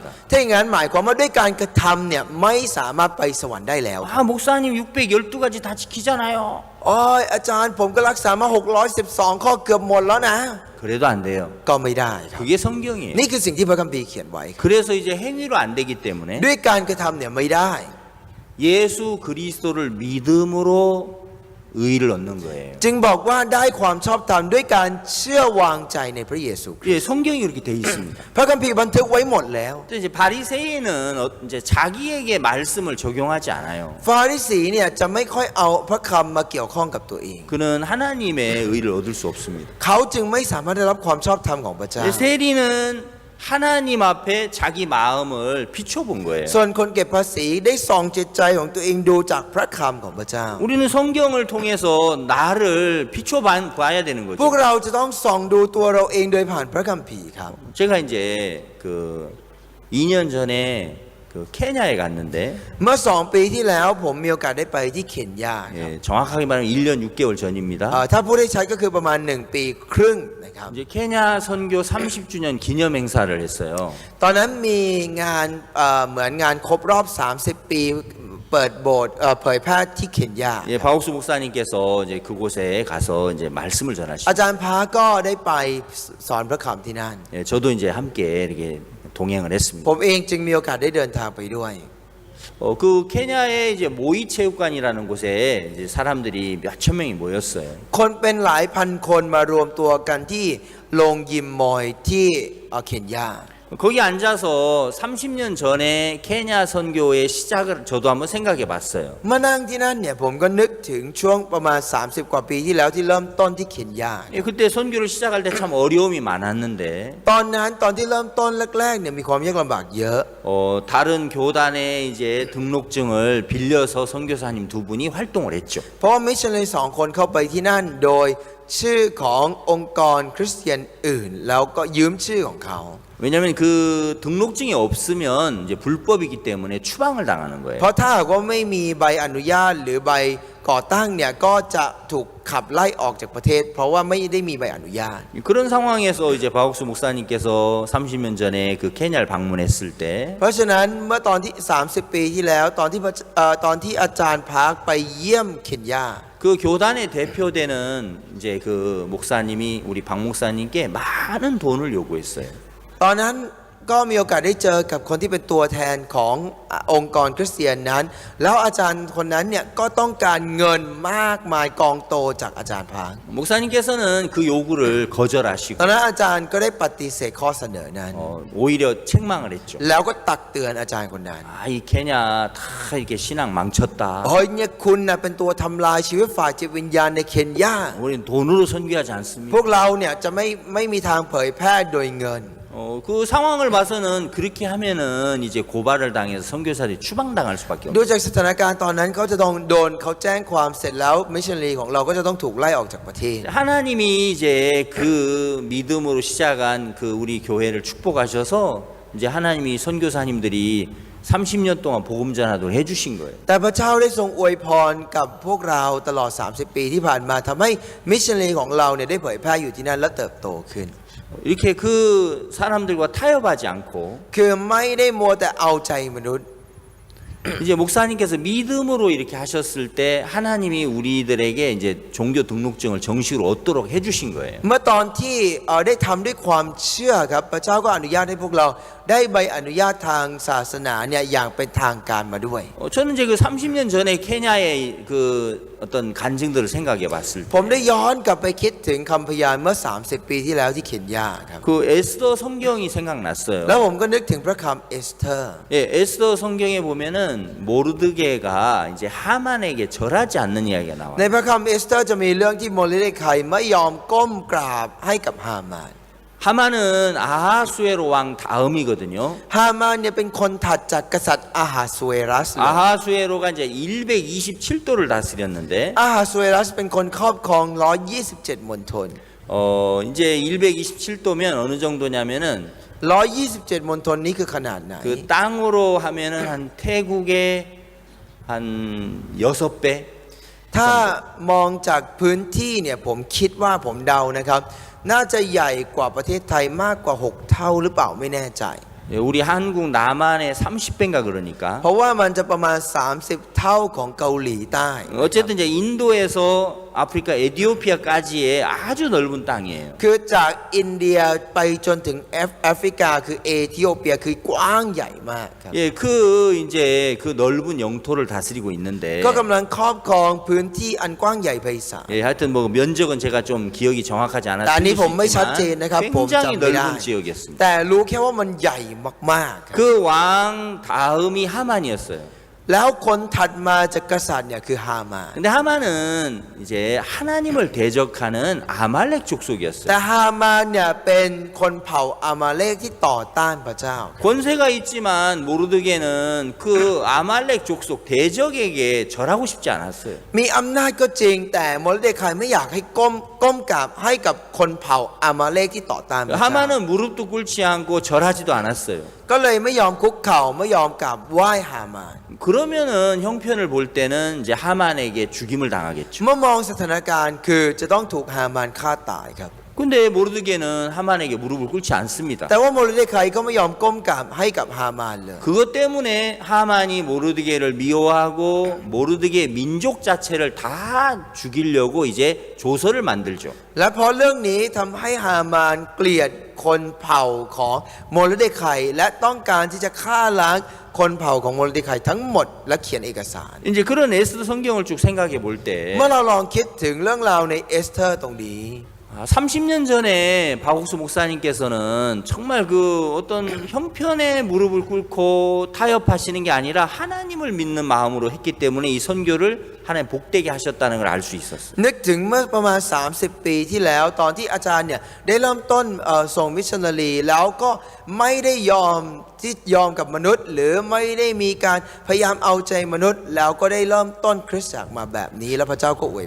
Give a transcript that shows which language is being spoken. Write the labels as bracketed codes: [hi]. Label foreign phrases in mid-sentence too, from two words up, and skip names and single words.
[th] ถ้าอย่างนั้นหมายความว่าด้วยการกระทำเนี่ยไม่สามารถไปสวรรค์ได้แล้ว [ko] 아, 목사님 612가지 다 지키잖아요. [th] อ๋ออาจารย์ผมก็รักษามา612ข้อเกือบหมดแล้วนะ [ko] 그래도 안 돼요. [th] ก็ไม่ได้ครับ [ko] 그게 성경이에요. [th] นี่คือสิ่งที่พระคัมภีร์เขียนไว้ [ko] 그래서 이제 행위로 안 되기 때문에 [th] ด้วยการกระทำเนี่ยไม่ได้ [ko] 예수 그리스도를 믿음으로 의를 얻는 거예요. [th] จึงบอกว่าได้ความชอบธรรมด้วยการเชื่อวางใจในพระเยซูคริสต์ [ko] 예, 성경이 그렇게 돼 있습니다. [th] พระคัมภีร์บันทึกไว้หมดแล้ว [ko] 근데 이제 바리새인은 이제 자기에게 말씀을 적용하지 않아요. [th] ฟาริสีเนี่ยจะไม่ค่อยเอาพระคำมาเกี่ยวข้องกับตัวเอง [ko] 그는 하나님의 의를 얻을 수 없습니다. [th] เขาจึงไม่สามารถได้รับความชอบธรรมของพระเจ้า [ko] 이제 세리는 하나님 앞에 자기 마음을 비춰본 거예요. [th] ส่วนคนเก็บภาษีได้ส่องจิตใจของตัวเองดูจากพระคำของพระเจ้า [ko] 우리는 성경을 통해서 나를 비춰봐야 되는 [th] พวก [ko] 거죠. [th] เราจะต้องส่องดูตัวเราเองโดยผ่านพระคัมภีร์ครับ [ko] 제가 이제 그 2년 전에 그 케냐에 갔는데 [th] เมื่อ2 ปีที่แล้วผมมีโอกาสได้ไปที่เคนยาครับ [ko] 예, 정확하게 말하면 1년 6개월 전입니다. [th] ถ้าพูดได้ชัดก็คือประมาณ1 ปีครึ่งนะครับ [ko] 이제 케냐 선교 30주년 기념 행사를 했어요. [th] ตอนนั้นมีงานเหมือนงานครบรอบ30 ปีเปิดโบสถ์เผยแพร่ที่เคนยา [ko] 예, 박옥수 목사님께서 이제 그곳에 가서 이제 말씀을 전하시고 [th] อาจารย์พาก็ได้ไปสอนพระคำที่นั่น [ko] 예, 저도 이제 함께 이렇게 동행을 [th] ผ [ko] 했습니다. [th] มเองจึงมีโอกาสได้เดินทางไปด้วย [ko] 그 케냐의 이제 모이 체육관이라는 곳에 이제 사람들이 몇천 명이 모였어요. [th] คนเป็นหลายพันคนมารวมตัวกันที่โรงยิมมอยที่เคนยา [ko] 거기 앉아서 30년 전에 케냐 선교의 시작을 저도 한번 생각해 봤어요. [th] มานั่งที่นั่นเนี่ยผมก็นึกถึงช่วงประมาณ30 กว่าปีที่แล้วที่เริ่มต้นที่เคนยา [ko] 예, 그때 선교를 시작할 때 참 어려움이 많았는데 [th] ตอนนั้นตอนที่เริ่มต้นแรกๆเนี่ยมีความยากลำบากเยอะ [ko] 다른 교단의 이제 등록증을 빌려서 선교사님 두 분이 활동을 했죠. [th] เพราะว่ามิชชันนารี2 คนเข้าไปที่นั่นโดยชื่อขององค์กรคริสเตียนอื่น แล้วก็ยืมชื่อของเขา [ko] 왜냐하면 그 등록증이 없으면 이제 불법이기 때문에 추방을 당하는 거예요. [th] เพราะถ้าหากว่าไม่มีใบอนุญาตหรือใบก่อตั้งเนี่ยก็จะถูกขับไล่ออกจากประเทศ เพราะว่าไม่ได้มีใบอนุญาต [ko] 그런 상황에서 이제 바옥수 목사님께서 30년 전에 그 케냐를 방문했을 때 [th] เพราะฉะนั้นเมื่อตอนที่30 ปีที่แล้วตอนที่อาจารย์พาร์คไปเยี่ยมเคนยา [ko] 그 교단의 대표되는 이제 그 목사님이 우리 박 목사님께 많은 돈을 요구했어요. [th] ตอนนั้นก็มีโอกาสได้เจอกับคนที่เป็นตัวแทนขององค์กรคริสเตียนนั้น แล้วอาจารย์คนนั้นเนี่ยก็ต้องการเงินมากมายกองโตจากอาจารย์พาร์ค [ko] 목사님께서는 그 요구를 거절하시고 [th] ตอนนั้นอาจารย์ก็ได้ปฏิเสธข้อเสนอนั้น [ko] 오히려 책망을 했죠. [th] แล้วก็ตักเตือนอาจารย์คนนั้น [ko] 이 케냐 다 이렇게 신앙 망쳤다. [th] เฮ้ยเนี่ยคุณนะเป็นตัวทำลายชีวิตฝ่ายจิตวิญญาณในเคนยา [ko] 우리는 돈으로 선교하지 않습니다. [th] พวกเราเนี่ยจะไม่มีทางเผยแพร่โดยเงิน [ko] 그 상황을 봐서는 그렇게 하면은 이제 고발을 당해서 선교사들이 추방당할 수밖에 [th] ดู [ko] 없어요. [th] จากสถานการณ์ตอนนั้นเขาจะต้องโดนเขาแจ้งความเสร็จแล้วมิชชันนารีของเราก็จะต้องถูกไล่ออกจากประเทศ [ko] 하나님이 이제 그 믿음으로 시작한 그 우리 교회를 축복하셔서 이제 하나님이 선교사님들이 30년 동안 복음 전하도록 해주신 거예요. [th] แต่พระเจ้าได้ทรงอวยพรกับพวกเราตลอด30 ปีที่ผ่านมาทำให้มิชชันนารีของเราเนี่ยได้เผยแพร่อยู่ที่นั่นและเติบโตขึ้น [ko] 이렇게 그 사람들과 타협하지 않고 [th] คือไม่ได้มัวแต่เอาใจมนุษย์ [ko] 이제 목사님께서 믿음으로 이렇게 하셨을 때 하나님이 우리들에게 이제 종교 등록증을 정식으로 얻도록 해주신 거예요. [th] เมื่อตอนที่ได้ทำด้วยความเชื่อครับพระเจ้าก็อนุญาตให้พวกเราได้ใบอนุญาตทางศาสนาเนี่ยอย่างเป็นทางการมาด้วย [ko] 저는 이제 그 30년 전에 케냐의 그 어떤 간증들을 생각해 봤을 [th] ผม [ko] 때 [th] ได้ย้อนกลับไปคิดถึงคำพยานเมื่อ30 ปีที่แล้วที่เคนยาครับ [ko] 그 에스더 성경이 생각났어요. [th] แล้วผมก็นึกถึงพระคำเอสเธอร์ [ko] 예, 에스더 성경에 보면은 모르드게가 이제 하만에게 절하지 않는 이야기가 [th] ใน [ko] 나와요. [th] พระคำเอสเธอร์จะมีเรื่องที่โมเลเดคายไม่ยอมก้มกราบให้กับฮามาน [ko] 하만은 아하수에로 왕 다음이거든요. [th] ฮามานเนี่ยเป็นคนถัดจากกษัตริย์อาหาสเวรัสเลย [ko] 아하수에로가 이제 127도를 다스렸는데 [th] อาหาสเวรัสเป็นคนครอบครอง127 มณฑล [ko] 이제 127도면 어느 정도냐면은 [th] 127 มณฑลนี้คือขนาดไหน [ko] 그 땅으로 하면은 한 태국의 한 6배 [th] ถ้ามองจากพื้นที่เนี่ยผมคิดว่าผมเดานะครับ น่าจะใหญ่กว่าประเทศไทยมากกว่า 6 เท่าหรือเปล่าไม่แน่ใจ [ko] 예, 우리 한국 남한의 30배인가 그러니까 [th] เพราะว่ามันจะประมาณ 30 เท่าของเกาหลีใต้ [ko] 어쨌든 이제 인도에서 아프리카 에티오피아까지의 아주 넓은 땅이에요. [th] คือจากอินเดียไปจนถึงแอฟริกาคือเอธิโอเปียคือกว้างใหญ่มากครับ [ko] 예, 그 이제 그 넓은 영토를 다스리고 있는데 [th] ก็กำลังครอบครองพื้นที่อันกว้างใหญ่ไพศาล [ko] 예, 하여튼 뭐 면적은 제가 좀 기억이 정확하지 않아서 [th] แต่อันนี้ [ko] 틀릴 [th] ผ [ko] 수 [th] มไม่ชัดเจน [ko] 있지만 [th] นะครับผม [ko] 굉장히 [th] จำไม่ได้ [ko] 넓은 지역이었습니다. [th] แต่รู้แค่ว่ามันใหญ่มากๆครับ [ko] 그 왕 다음이 하만이었어요. [th] แล้วคนถัดมาจากกษัตริย์เนี่ยคือฮามาน [ko] 근데 하만은 이제 하나님을 대적하는 아말렉 [th] แต่ [ko] 족속이었어요. [th] ฮามานเนี่ยเป็นคนเผ่าอามาเลกที่ต่อต้านพระเจ้า [ko] 권세가 있지만 모르드게는 그 아말렉 족속 대적에게 절하고 싶지 않았어요. [th] มีอำนาจก็จริงแต่โมเลเดคายไม่อยากให้ก้มกราบให้กับคนเผ่าอามาเลกที่ต่อต้านพระเจ้า [ko] 하만은 무릎도 꿇지 않고 절하지도 않았어요. [th] ก็เลยไม่ยอมคุกเข่าไม่ยอมกราบไหว้ฮามาน [ko] 그러면은 형편을 볼 때는 이제 하만에게 죽임을 당하겠죠. [th] เมื่อมองสถานการณ์คือจะต้องถูกฮามานฆ่าตายครับ [ko] 근데 모르드게는 하만에게 무릎을 꿇지 않습니다. [th] แต่ว่าโมเลเดคายก็ไม่ยอมก้มกราบให้กับฮามานเลย [ko] 그것 때문에 하만이 모르드게를 미워하고 모르드게의 민족 자체를 다 죽이려고 이제 조서를 만들죠. [th] และเพราะเรื่องนี้ทำให้ฮามานเกลียดคนเผ่าของโมเลเดคายและต้องการที่จะฆ่าล้างคนเผ่าของโมเลเดคายทั้งหมดและเขียนเอกสาร [ko] 이제 그런 에스더 성경을 쭉 생각해 볼 때 [th] เมื่อเราลองคิดถึงเรื่องราวในเอสเธอร์ตรงนี้ [ko] 30년 전에 박옥수 목사님께서는 정말 그 어떤 형편에 무릎을 꿇고 타협하시는 게 아니라 하나님을 믿는 마음으로 했기 때문에 이 선교를 하나님 복되게 하셨다는 걸 알 수 있었어요. [th] นึกถึงเมื่อประมาณ30 ปีที่แล้วตอนที่อาจารย์เนี่ยได้เริ่มต้นส่งมิชชันนารีแล้วก็ไม่ได้ยอมกับมนุษย์หรือไม่ได้มีการพยายามเอาใจมนุษย์แล้วก็ได้เริ่มต้นคริสตจักรมาแบบนี้แล้วพระเจ้าก็อวยพร